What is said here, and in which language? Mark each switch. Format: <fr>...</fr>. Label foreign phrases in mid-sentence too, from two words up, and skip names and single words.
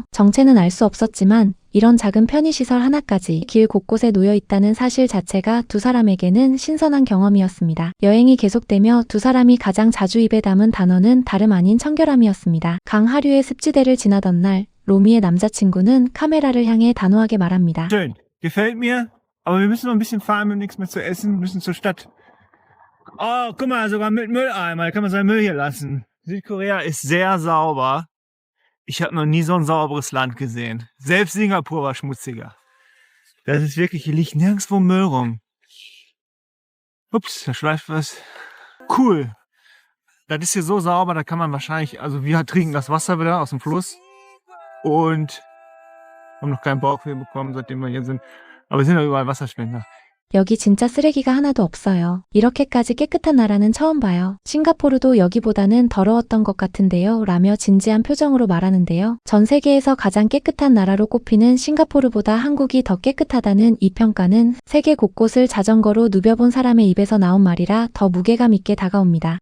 <ko>정체는 알 수 없었지만 이런 작은 편의시설 하나까지 길 곳곳에 놓여 있다는 사실 자체가 두 사람에게는 신선한 경험이었습니다. 여행이 계속되며 두 사람이 가장 자주 입에 담은 단어는 다름 아닌 청결함이었습니다. 강 하류의 습지대를 지나던 날 로미의 남자친구는 카메라를 향해 단호하게 말합니다.</ko> <de>Schön. Gefällt mir. Aber wir müssen noch ein bisschen fahren, wir haben nichts mehr zu essen, müssen zur Stadt. Oh, guck mal, sogar mit Mülleimer. Da kann man seinen Müll hier lassen. Südkorea ist sehr sauber. Ich habe noch nie so ein sauberes Land gesehen. Selbst Singapur war schmutziger. Das ist wirklich, hier liegt nirgendwo Müll rum. Ups, da schleift was. Cool. Das ist hier so sauber, da kann man wahrscheinlich, also wir trinken das Wasser wieder aus dem Fluss. Und haben noch keinen Bauchweh bekommen, seitdem wir hier sind. Aber es sind ja überall Wasserspender.</de> <ko>여기 진짜 쓰레기가 하나도 없어요. 이렇게까지 깨끗한 나라는 처음 봐요. 싱가포르도 여기보다는 더러웠던 것 같은데요. 라며 진지한 표정으로 말하는데요. 전 세계에서 가장 깨끗한 나라로 꼽히는 싱가포르보다 한국이 더 깨끗하다는 이 평가는 세계 곳곳을 자전거로 누벼본 사람의 입에서 나온 말이라 더 무게감 있게 다가옵니다.</ko>